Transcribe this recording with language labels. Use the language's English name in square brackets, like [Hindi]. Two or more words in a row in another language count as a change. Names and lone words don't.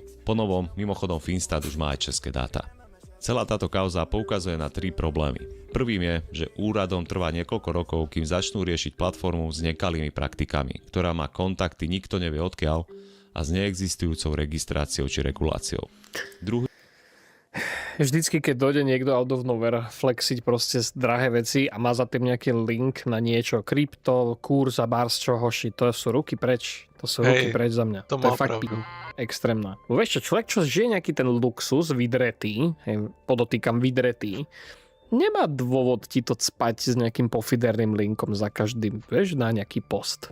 [Slovak] Ponovom, mimochodom Finstat už má aj české dáta. Celá táto kauza poukazuje na 3 problémy. Prvým je, že úradom trvá niekoľko rokov, kým začnú riešiť platformu s nekalými praktikami, ktorá má kontakty nikto nevie odkiaľ a s neexistujúcou registráciou či reguláciou. Druhý Vždycky, keď dojde niekto [English] out of nowhere [Slovak] flexiť proste drahé veci a má za tým nejaký link na niečo, krypto, kurz a bars čohoši, to sú ruky preč. To sú ruky preč za mňa. To je má fakt pravdu. extrémna. Vieš čo, človek, čo žije nejaký ten luxus vydretý, podotýkam vydretý, nemá dôvod ti to cpať s nejakým pofiderným linkom za každým, vieš, na nejaký post.